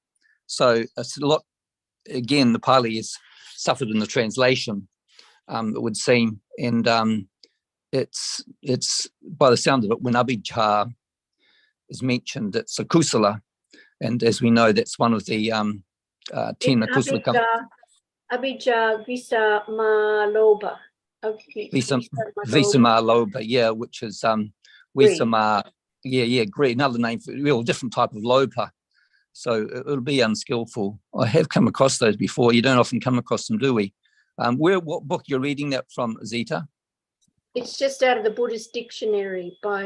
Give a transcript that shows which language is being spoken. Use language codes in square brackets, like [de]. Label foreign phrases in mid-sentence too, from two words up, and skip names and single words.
[en] So it's a lot. Again, the Pali has suffered in the translation, it would seem, and it's by the sound of it, when abhijja is mentioned, it's a kusala, and as we know, that's one of the 10 kusala. [pi] Abhijja Visamalopa. [en] Visamalopa, yeah, which is Visama, greed, another name for a different type of lopa. So it'll be unskillful. I have come across those before. You don't often come across them, do we? What book you're reading that from, Zita? It's just out of the Buddhist dictionary by